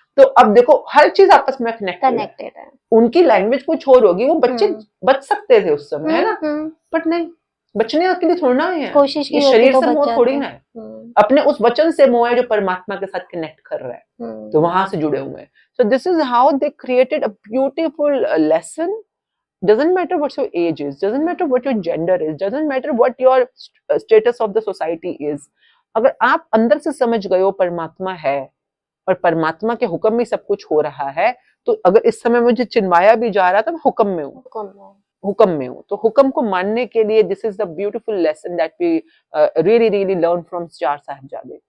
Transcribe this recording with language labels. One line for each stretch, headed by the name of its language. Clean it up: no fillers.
Hindi: तो अब देखो हर चीज आपस में कनेक्टेड है। उनकी लैंग्वेज कुछ और होगी, वो बच्चे बच सकते थे उस समय, है ना,
English: but
Hindi: नहीं, बचने के लिए थोड़ा ना है, कोशिश की, शरीर से मोह थोड़ी ना है। अपने उस वचन से मोह है जो परमात्मा के साथ कनेक्ट कर रहा है, तो वहां से जुड़े हुए हैं.
English: So this is how they created a beautiful lesson. Doesn't matter what your age is, doesn't matter what your gender is, doesn't matter what your status of the society is.
Hindi: अगर आप अंदर से समझ गए हो परमात्मा है और परमात्मा के हुक्म में सब कुछ हो रहा है, तो अगर इस समय मुझे चिन्वाया भी जा रहा है तो मैं हुक्म में हूँ, हुक्म में हूँ. तो हुक्म को मानने के लिए
English: This is the beautiful lesson that we really really learn from Char Sahibzade.